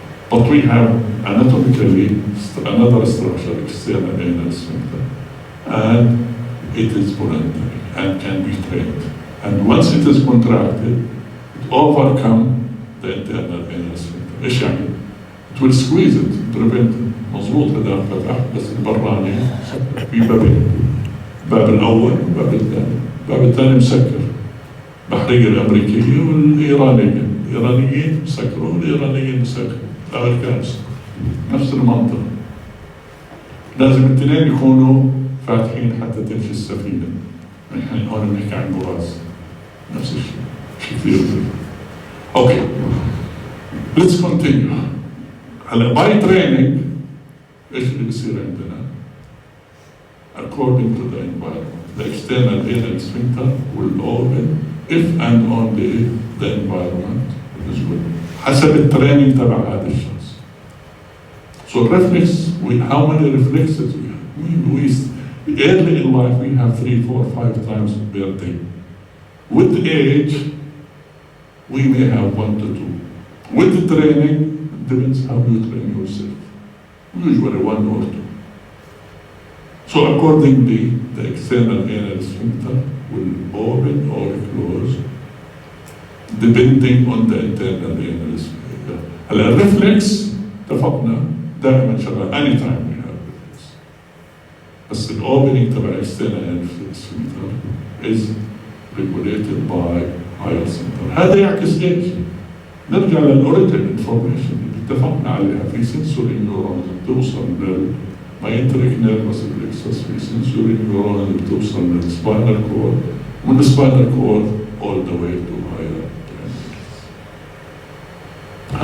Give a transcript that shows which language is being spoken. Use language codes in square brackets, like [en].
[en] But we have anatomically another structure, external anal sphincter, and it is voluntary and can be trained. And once it is contracted, it overcomes the internal anal sphincter. [ar] ايش يعني؟ [en] it will squeeze it prevent it. [ar] مظبوط هذا فتح بس البراني في بابين، باب الاول وباب الثاني، الباب الثاني مسكر. البحريه الامريكيه والايرانيه، الايرانيين مسكروا والايرانيين مسكروا، الامريكان نفس المنطق. لازم الاثنين يكونوا فاتحين حتى تمشي السفينه. نحن هون بنحكي عن براز نفس الشيء، شيء كثير. [en] Okay let's continue. [ar] هلا باي تريننج ايش اللي بصير عندنا؟ [en] According to the environment, the external anal sphincter will open if and only if the environment is good. [ar] حسب التريننج تبع هذا الشخص. [en] So reflex, how many reflexes we have? Early in life we have 3, 4, 5 times per day. With age, we may have 1 to 2. With the training, it depends how you train yourself. Usually 1 or 2. So accordingly, the external anal sphincter will open or close depending on the internal anal sphincter. [ar] هلا الريفلكس اتفقنا دائما شغال [en] anytime we have reflex. [ar] بس الاوبننج تبع [en] external anal sphincter is regulated by higher center. [ar] هذا يعكس ايش؟ نرجع للاوريجن انفورميشن اللي اتفقنا عليها. في سنسوري نيورونز بتوصل للماينتريك نيرفس بلكسس، في سنسوري نيورونز بتوصل للسباينال كورد، ومن السباينال كورد [en] all the way to higher cranial.